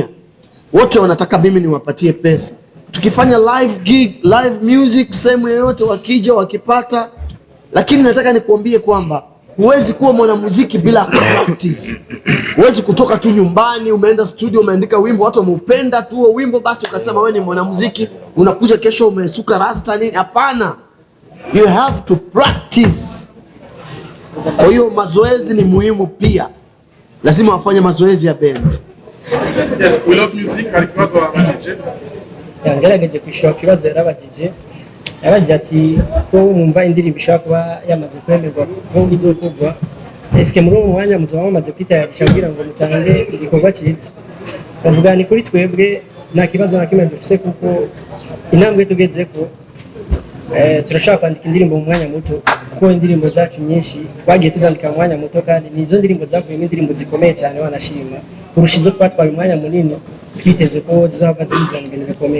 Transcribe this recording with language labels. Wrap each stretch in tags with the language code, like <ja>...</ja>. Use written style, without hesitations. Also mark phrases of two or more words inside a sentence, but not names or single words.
<sw>Wote wanataka mimi niwapatie pesa. Tukifanya</sw> <en>live gig, live music</en> <sw>sehemu yoyote wakija wakipata. Lakini nataka nikuambie kwamba huwezi kuwa mwanamuziki bila practice. Huwezi kutoka tu nyumbani, umeenda studio, umeandika wimbo, watu wameupenda tu huo wimbo basi ukasema wewe ni mwanamuziki, unakuja kesho umesuka rasta nini? Hapana.</sw> <en>You have to practice.</en> <sw>Kwa hiyo mazoezi ni muhimu pia. Lazima wafanye mazoezi ya band.</sw> <rn>Yes, We Love Music alikibazo abajije. Yangerageje kwishura kibazo yarabajije. Yabajije ati ko wumva indirimbo ishaka kuba yamaze kwemerwa ko izokugwa. Eske muri uwo mwanya muzo bamaze kwitayarisha kugira ngo mutange igikorwa cyiza. Bavuga ni kuri twebwe nta kibazo na kimwe dufise kuko intambwe tugeze ko turashaka kwandika indirimbo mu mwanya muto kuko indirimbo zacu nyinshi twagiye tuzandika mu mwanya muto kandi nizo ndirimbo zavuyemo indirimbo zikomeye cyane wanashima kurusha izo twatwaye umwanya munini twiteze ko zizaba zizana ibintu bikomeye.</rn>